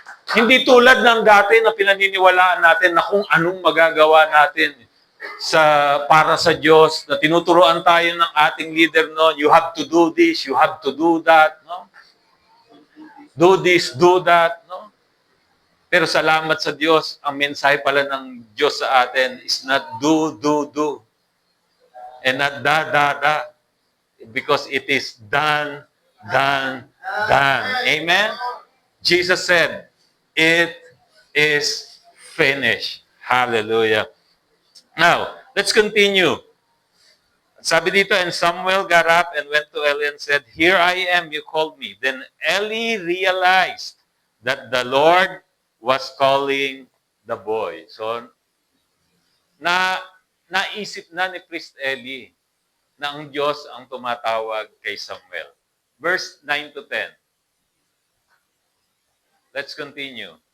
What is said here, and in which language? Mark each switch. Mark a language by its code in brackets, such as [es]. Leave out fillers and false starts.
[tl] Hindi tulad ng dati na pinaniniwalaan natin na kung anong magagawa natin para sa Diyos, na tinuturoan tayo ng ating leader noon, [en] you have to do this, you have to do that, [tl] no? [en] Do this, do that, no? [tl] Pero salamat sa Diyos, ang mensahe pala ng Diyos sa atin [en] is not do, do, do. And not da, da, da. Because it is done, done, done. Amen? Jesus said, it is finished. Hallelujah. Now, let's continue. [tl] Sabi dito, [en] and Samuel got up and went to Eli and said, here I am, you called me. Then Eli realized that the Lord was calling the boy. [tl] So, naisip na ni Priest Eli na ang Diyos ang tumatawag kay Samuel. [en] Verse 9 to 10. Let's continue.